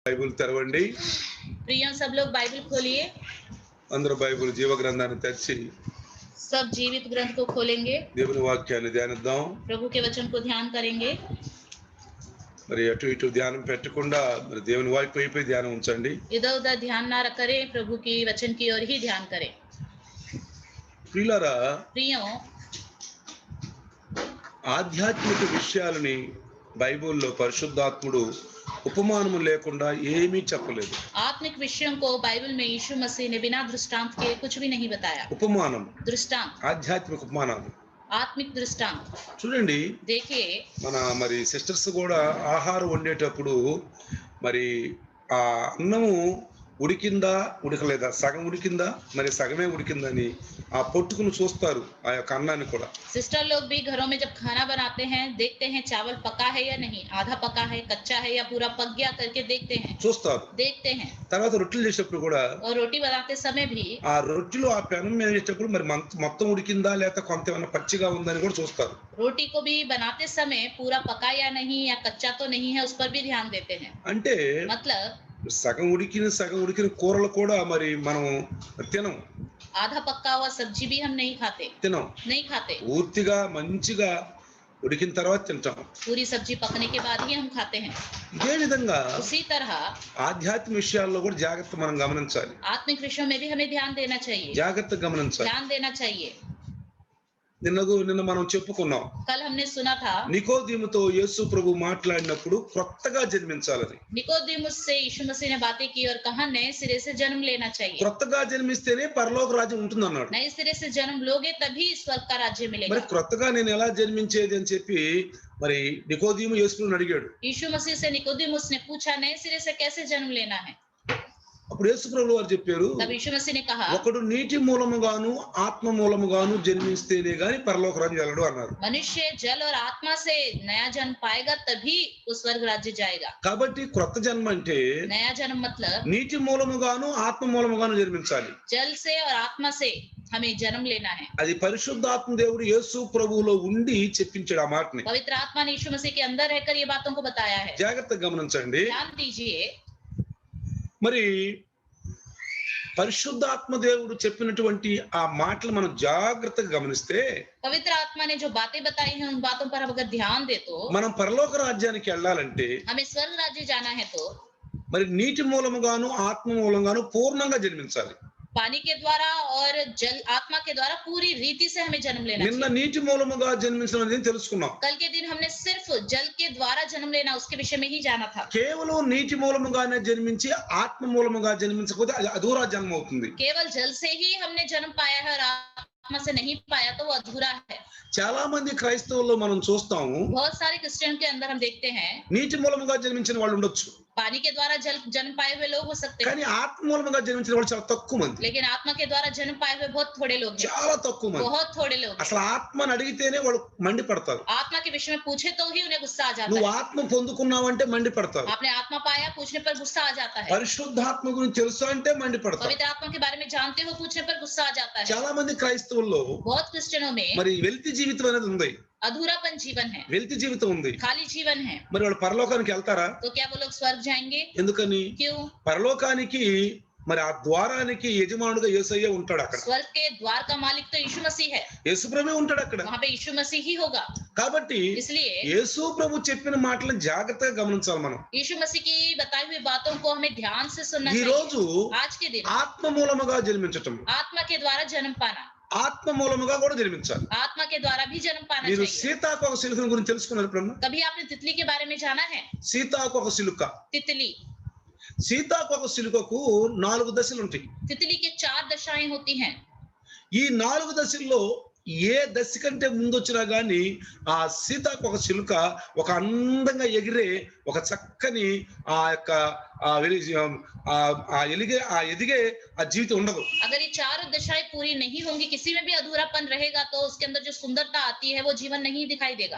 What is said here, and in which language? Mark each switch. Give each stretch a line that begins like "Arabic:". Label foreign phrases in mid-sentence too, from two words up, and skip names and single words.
Telugu: బైబిల్ తెరవండి.
Hindi: प्रिय सब लोग बाइबल खोलिए।
Telugu: అందరూ బైబిల్ జీవ గ్రంథాన్ని తెరిచి
Hindi: सब जीवित ग्रंथ को खोलेंगे,
Telugu: దేవుని వాక్యాన్ని ధ్యానిద్దాం.
Hindi: प्रभु के वचन को ध्यान करेंगे।
Telugu: మరి అటు ఇటు ధ్యానం పెట్టకుండా మరి దేవుని వైపు ధ్యానం ఉంచండి.
Hindi: इधर उधर ध्यान ना करें, प्रभु की वचन की ओर ही ध्यान करें।
Telugu: ప్రియులారా,
Hindi: प्रियो,
Telugu: ఆధ్యాత్మిక విషయాలని బైబిల్లో పరిశుద్ధాత్ముడు ఉపమానము లేకుండా ఏమీ చెప్పలేదు.
Hindi: आत्मिक विषयों को बाइबल में यीशु मसीह ने बिना दृष्टांत के कुछ भी नहीं बताया।
Telugu: ఉపమానం,
Hindi: दृष्टांत,
Telugu: ఆధ్యాత్మిక ఉపమానాలు
Hindi: आत्मिक दृष्टांत।
Telugu: చూడండి,
Hindi: देखिए,
Telugu: మరి సిస్టర్స్ కూడా ఆహారం వండేటప్పుడు మరి ఆ అన్నము ఉడికిందా ఉడకలేదా, సగం ఉడికిందా మరి సగమే ఉడికిందని ఆ పొట్టుకుని చూస్తారు, ఆ యొక్క అన్నాన్ని కూడా.
Hindi: सिस्टर लोग भी घरों में जब खाना बनाते हैं देखते हैं चावल पका है या नहीं, आधा पका है, कच्चा है या पूरा पक गया करके देखते हैं,
Telugu: చూస్తారు.
Hindi: देखते हैं।
Telugu: తర్వాత రొట్టెలు చేసేటప్పుడు కూడా
Hindi: और रोटी बनाते समय भी
Telugu: ఆ రొట్టెలు ఆ పెనం మీద వేసేటప్పుడు మరి మొత్తం ఉడికిందా లేకపోతే కొంత ఏమైనా పచ్చిగా ఉందని కూడా చూస్తారు.
Hindi: रोटी को भी बनाते समय पूरा पका या नहीं या कच्चा तो नहीं है उस पर भी ध्यान देते हैं।
Telugu: అంటే
Hindi: मतलब
Telugu: సగం ఉడికిన కూరలు కూడా మరి మనం తినం,
Hindi: आधा पक्का हुआ सब्जी भी हम नहीं खाते।
Telugu: పూర్తిగా మంచిగా ఉడికిన తర్వాత తింటాం.
Hindi: पूरी सब्जी पकने के बाद ही हम खाते हैं।
Telugu: ఇదే విధంగా
Hindi: उसी तरह
Telugu: ఆధ్యాత్మిక విషయాల్లో కూడా జాగ్రత్త మనం గమనించాలి.
Hindi: आत्मिक विषयों में भी हमें ध्यान देना चाहिए,
Telugu: జాగ్రత్త గమనించాలి.
Hindi: ध्यान देना चाहिए।
Telugu: నిన్న మనం చెప్పుకున్నాం,
Hindi: कल हमने सुना था
Telugu: నికోదేముతో యేసు ప్రభు మాట్లాడినప్పుడు కొత్తగా జన్మించాలని.
Hindi: निकोदेमुस से यीशु मसीह ने बातें की और कहा नए सिरे से जन्म लेना चाहिए।
Telugu: కొత్తగా జన్మిస్తేనే పరలోక రాజ్యం ఉంటుంది అన్నాడు.
Hindi: नए सिरे से जन्म लोगे तभी स्वर्ग का राज्य
Telugu: మరి
Hindi: मिलेगा।
Telugu: కొత్తగా నేను ఎలా జన్మించేది అని చెప్పి మరి నికోదేము యేసు ప్రభువుని అడిగాడు.
Hindi: यीशु मसीह से निकोदेमुस ने पूछा नए सिरे से कैसे जन्म लेना है।
Telugu: అప్పుడు యేసు ప్రభువు వారు చెప్పారు,
Hindi: तब यीशु मसीह ने कहा
Telugu: ఒకడు నీటి మూలముగాను ఆత్మ మూలముగాను జన్మిస్తేనే గాని పరలోక రాజ్యం వెళ్ళడు అన్నారు.
Hindi: मनुष्य जल और आत्मा से नया जन्म पाएगा तभी वो स्वर्ग राज्य जाएगा।
Telugu: కాబట్టి క్రొత్త జన్మ అంటే
Hindi: नया जन्म मतलब
Telugu: నీటి మూలముగాను ఆత్మ మూలముగాను జన్మించాలి.
Hindi: जल से और आत्मा से हमें जन्म लेना है।
Telugu: అది పరిశుద్ధాత్మ దేవుడు యేసు ప్రభువులో ఉండి చెప్పించాడు ఆ మాటని.
Hindi: पवित्र आत्मा ने यीशु मसीह के अंदर रहकर ये बातों को बताया है।
Telugu: జాగ్రత్తగా గమనించండి.
Hindi: ध्यान दीजिए,
Telugu: మరి పరిశుద్ధాత్మ దేవుడు చెప్పినటువంటి ఆ మాటలు మనం జాగ్రత్తగా గమనిస్తే
Hindi: पवित्र आत्मा ने जो बातें बताई हैं उन बातों पर अगर ध्यान दे तो
Telugu: మనం పరలోక రాజ్యానికి వెళ్ళాలంటే
Hindi: हमें स्वर्ग राज्य जाना है तो
Telugu: మరి నీటి మూలముగాను ఆత్మ మూలంగాను పూర్ణంగా జన్మించాలి.
Hindi: पानी के द्वारा और जल आत्मा के द्वारा पूरी रीति से हमें जन्म लेना
Telugu: నిన్న
Hindi: चाहिए।
Telugu: నీటి మూలముగా జన్మించడం అనేది తెలుసుకున్నాం.
Hindi: कल के दिन हमने सिर्फ जल के द्वारा जन्म लेना उसके विषय में ही जाना था।
Telugu: కేవలం నీటి మూలముగానే జన్మించి ఆత్మ మూలముగా జన్మించకపోతే అది అధూరా జన్మ అవుతుంది.
Hindi: केवल जल से ही हमने जन्म पाया है और आत्मा से नहीं पाया तो वो अधूरा है।
Telugu: చాలా మంది క్రైస్తవుల్లో మనం చూస్తాము,
Hindi: बहुत सारे क्रिश्चियन के अंदर हम देखते हैं
Telugu: నీటి మూలముగా జన్మించిన వాళ్ళు ఉండొచ్చు,
Hindi: पानी के द्वारा जन्म पाए हुए लोग हो सकते हैं,
Telugu: కానీ ఆత్మ మూలముగా జన్మించిన వాళ్ళు చాలా తక్కువ మంది,
Hindi: लेकिन आत्मा के द्वारा जन्म पाए हुए बहुत थोड़े लोग हैं,
Telugu: చాలా తక్కువ మంది.
Hindi: बहुत थोड़े लोग हैं।
Telugu: అసలు ఆత్మని అడిగితేనే వాళ్ళు మండిపడతారు.
Hindi: आत्मा के विषय में पूछे तो ही उन्हें गुस्सा आ जाता
Telugu: నువ్వు
Hindi: है।
Telugu: ఆత్మ పొందుకున్నావంటే మండిపడతారు.
Hindi: आपने आत्मा पाया पूछने पर गुस्सा आ जाता है।
Telugu: పరిశుద్ధాత్మ గురించి తెలుసు అంటే మండిపడతారు.
Hindi: पवित्र आत्मा के बारे में जानते हो पूछने पर गुस्सा आ जाता है।
Telugu: చాలా మంది క్రైస్తవుల్లో
Hindi: बहुत क्रिश्चियनों में
Telugu: మరి వెల్తి జీవితం అనేది ఉంది,
Hindi: अधूरापन जीवन है,
Telugu: వెల్తి జీవితం ఉంది.
Hindi: खाली जीवन है।
Telugu: మరి వాళ్ళు పరలోకానికి వెళ్తారా?
Hindi: तो क्या वो लोग स्वर्ग जाएंगे?
Telugu: ఎందుకని?
Hindi: क्यों?
Telugu: పరలోకానికి మరి ఆ ద్వారానికి యజమానుడుగా యేసయ్య ఉంటాడు అక్కడ.
Hindi: स्वर्ग के द्वार का मालिक तो यीशु मसीह है,
Telugu: యేసు ప్రభువే ఉంటాడు అక్కడ.
Hindi: वहाँ पे यीशु मसीह ही होगा।
Telugu: కాబట్టి
Hindi: इसलिए
Telugu: యేసు ప్రభు చెప్పిన మాటలను జాగ్రత్తగా గమనించాలి మనం.
Hindi: यीशु मसीह की बताई हुई बातों को हमें ध्यान से सुनना
Telugu: ఈ
Hindi: चाहिए।
Telugu: రోజు
Hindi: आज के दिन
Telugu: ఆత్మ మూలముగా జన్మించటం,
Hindi: आत्मा के द्वारा जन्म पाना,
Telugu: ఆత్మ మూలముగా కూడా జన్మించాలి.
Hindi: आत्मा के द्वारा भी जन्म पाना
Telugu: మీరు
Hindi: चाहिए।
Telugu: సీతాకోక సిలుక గురించి తెలుసుకున్నారు ఎప్పుడన్నా?
Hindi: कभी आपने तितली के बारे में जाना है?
Telugu: సీతాకోక సిలుక,
Hindi: तितली,
Telugu: సీతాకోక సిలుకకు 4 దశలు ఉంటాయి.
Hindi: तितली के 4 दशाएं होती हैं।
Telugu: ఈ 4 దశల్లో ఏ దశ కంటే ముందు వచ్చినా గానీ ఆ సీతాకోక సిలుక ఒక అందంగా ఎగిరే ఒక చక్కని ఆ యొక్క ఎదిగే ఆ జీవితం ఉండదు.
Hindi: अगर ये 4 दशाएं पूरी नहीं होंगी, किसी में भी अधूरापन रहेगा तो उसके अंदर जो सुंदरता आती है वो जीवन नहीं दिखाई देगा।